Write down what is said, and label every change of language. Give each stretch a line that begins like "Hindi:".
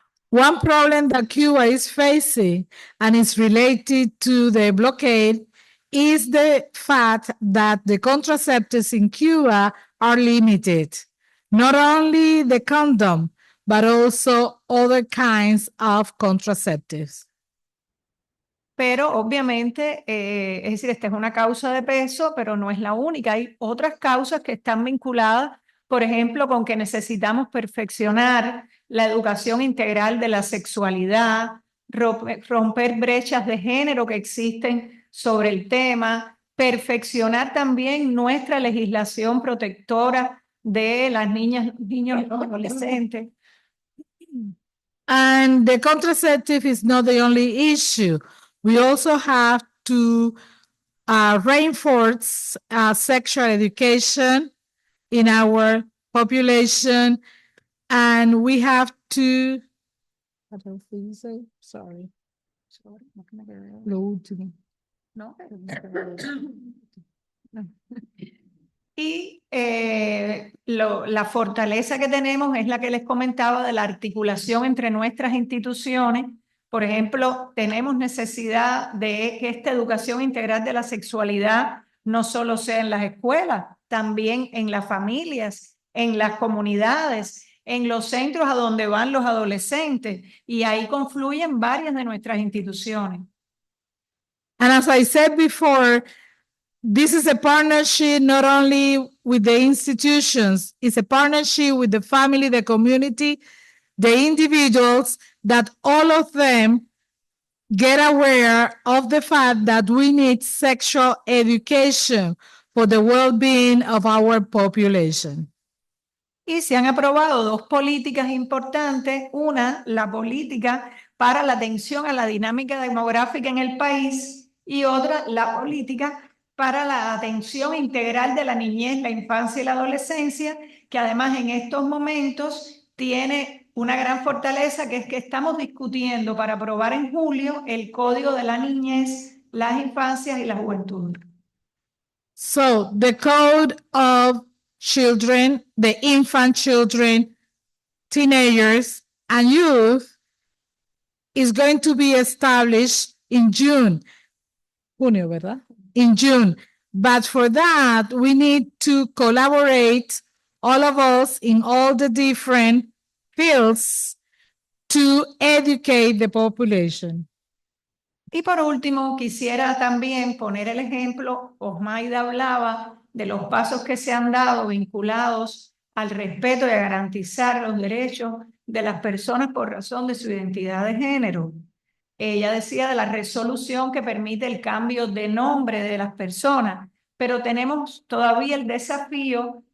English: One problem that Cuba is facing, and is related to the blockade, is the fact that the contraceptives in Cuba are limited. Not only the condom, but also other kinds of contraceptives.
Spanish: Pero obviamente, es decir, esta es una causa de peso, pero no es la única. Hay otras causas que están vinculadas, por ejemplo, con que necesitamos perfeccionar la educación integral de la sexualidad, romper brechas de género que existen sobre el tema, perfeccionar también nuestra legislación protectora de las niñas, niños y los adolescentes.
English: And the contraceptive is not the only issue. We also have to reinforce sexual education in our population, and we have to. Sorry.
Spanish: Lo último. ¿No? Y la fortaleza que tenemos es la que les comentaba de la articulación entre nuestras instituciones. Por ejemplo, tenemos necesidad de que esta educación integral de la sexualidad no solo sea en las escuelas, también en las familias, en las comunidades, en los centros a donde van los adolescentes, y ahí confluyen varias de nuestras instituciones.
English: And as I said before, this is a partnership not only with the institutions, it's a partnership with the family, the community, the individuals, that all of them get aware of the fact that we need sexual education for the well-being of our population.
Spanish: Y se han aprobado dos políticas importantes. Una, la política para la atención a la dinámica demográfica en el país, y otra, la política para la atención integral de la niñez, la infancia y la adolescencia, que además en estos momentos tiene una gran fortaleza, que es que estamos discutiendo para aprobar en julio el Código de la Niñez, las Infancias y la Juventud.
English: So the Code of Children, the infant children, teenagers, and youth is going to be established in June.
Spanish: Junio, ¿verdad?
English: In June. But for that, we need to collaborate, all of us in all the different fields, to educate the population.
Spanish: Y por último, quisiera también poner el ejemplo. Osmaida hablaba de los pasos que se han dado vinculados al respeto y a garantizar los derechos de las personas por razón de su identidad de género. Ella decía de la resolución que permite el cambio de nombre de las personas, pero tenemos todavía el desafío